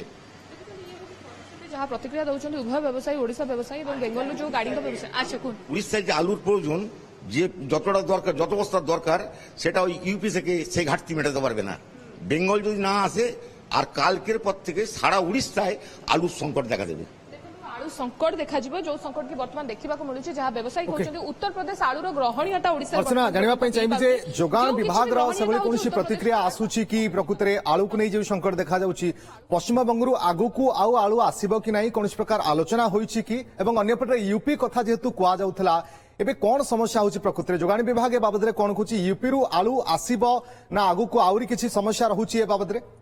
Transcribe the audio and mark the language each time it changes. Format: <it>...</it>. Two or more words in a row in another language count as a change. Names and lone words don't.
<bn>যাহা প্রতিক্রিয়া দৌঁছেন উভয় ব্যবসায়ী ওড়িশা ব্যবসায়ী এবং বেঙ্গলর যে গাড়ি ব্যবসায়ী আচ্ছা কোন উড়িষ্যায় যে আলুর প্রয়োজন যে যতটা দরকার যত বস্তার দরকার সেটা ওই ইউপি থেকে সেই ঘাটতি মেটাতে পারবে না বেঙ্গল যদি না আসে আর কালকের পর থেকে সারা উড়িষ্যায় আলুর সংকট দেখা দেবে</bn> <or>ଆଳୁ ସଂକଟ দেখাଯିବ ଯୋଉ ସଂକଟ କି ବର୍ତ୍ତମାନ ଦେଖିବାକୁ ମିଳୁଛି ଯାହା ବ୍ୟବସାୟୀ କହୁଛନ୍ତି ଉତ୍ତର ପ୍ରଦେଶ ଆଳୁର ଗ୍ରହଣୀୟତା ଓଡ଼ିଶା अर्चना ଜାଣିବା ପାଇଁ ଚାହିଁବି ଯେ ଯୋଗାଣ ବିଭାଗର ସେଭଳି କୌଣସି ପ୍ରତିକ୍ରିୟା ଆସୁଛି କି ପ୍ରକୃତରେ ଆଳୁକୁ ନେଇ ଯେଉଁ ସଂକଟ ଦେଖାଯାଉଛି ପଶ୍ଚିମବଙ୍ଗରୁ ଆଗକୁ ଆଉ ଆଳୁ ଆସିବ କି ନାହିଁ କୌଣସି ପ୍ରକାର ଆଲୋଚନା ହୋଇଛି କି ଏବଂ ଅନ୍ୟପଟେ ୟୁପି କଥା ଯେହେତୁ କୁହାଯାଉଥିଲା ଏବେ କଣ ସମସ୍ୟା ହେଉଛି ପ୍ରକୃତରେ ଯୋଗାଣ ବିଭାଗ ଏ ବାବଦରେ କଣ କହୁଛି ୟୁପିରୁ ଆଳୁ ଆସିବ ନା ଆଗକୁ ଆହୁରି କିଛି ସମସ୍ୟା ରହୁଛି ଏ ବାବଦରେ</or>